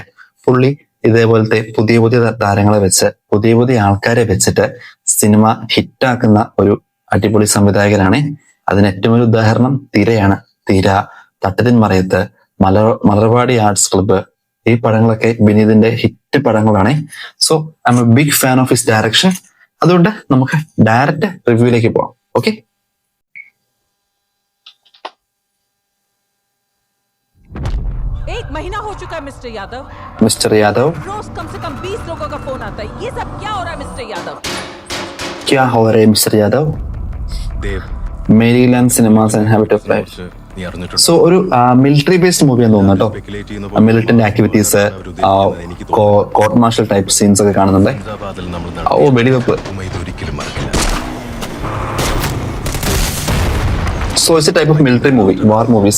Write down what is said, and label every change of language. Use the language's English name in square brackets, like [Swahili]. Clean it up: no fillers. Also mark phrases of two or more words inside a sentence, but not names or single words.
[Malayalam] പുള്ളി ഇതേപോലത്തെ പുതിയ താരങ്ങളെ വെച്ച് പുതിയ ആൾക്കാരെ വെച്ചിട്ട് സിനിമ ഹിറ്റാക്കുന്ന ഒരു അടിപൊളി സംവിധായകനാണ്. അതിന് ഏറ്റവും ഒരു ഉദാഹരണം തിരയാണ്. തിര, തട്ടതിൻ മറയത്ത്, മലർവാടി ആർട്സ് ക്ലബ്ബ്, ഈ പടങ്ങളൊക്കെ വിനീതിന്റെ ഹിറ്റ് പടങ്ങളാണ്. [English] So I am a big fan of his direction. [Malayalam] അതുകൊണ്ട് നമുക്ക് ഡയറക്റ്റ് റിവ്യൂയിലേക്ക് പോവാം. ഓക്കെ, [Hindi] एक महीना हो चुका है मिस्टर यादव। मिस्टर यादव, रोज कम से कम 20 लोगों का फोन आता है। ये सब क्या हो रहा है मिस्टर यादव? क्या हो रहा है मिस्टर यादव? [Malayalam] മേരിലാൻഡ് സിനിമാസ് ആൻഡ് ഹാബിറ്റ് ഓഫ് ലൈഫ്. സോ ഒരു [English] military based movie [Malayalam] തോന്നുന്നു കേട്ടോ. [English] militant activities, court martial type scenes [Malayalam] ഒക്കെ കാണുന്നുണ്ട്. വെടിവെപ്പ്. [English] So it's a type of military movie, war movies.